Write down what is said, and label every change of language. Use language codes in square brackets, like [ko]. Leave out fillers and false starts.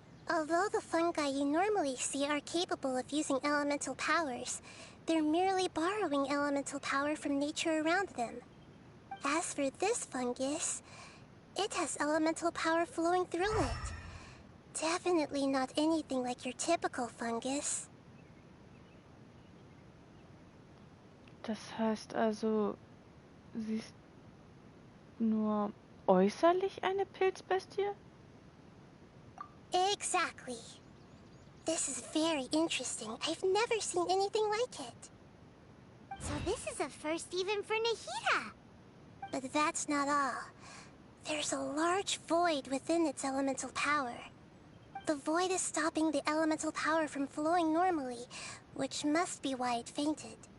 [en] Although the fungi you normally see are capable of using elemental powers, they're merely borrowing elemental power from nature around them. As for this fungus, it has elemental power flowing through it. Definitely not anything like your typical fungus. [de] Das heißt also, sie ist nur äußerlich eine Pilzbestie? [en] Exactly. This is very interesting. I've never seen anything like it. So this is a first even for Nahida. But that's not all. There's a large void within its elemental power. The void is stopping the elemental power from flowing normally, which must be why it fainted.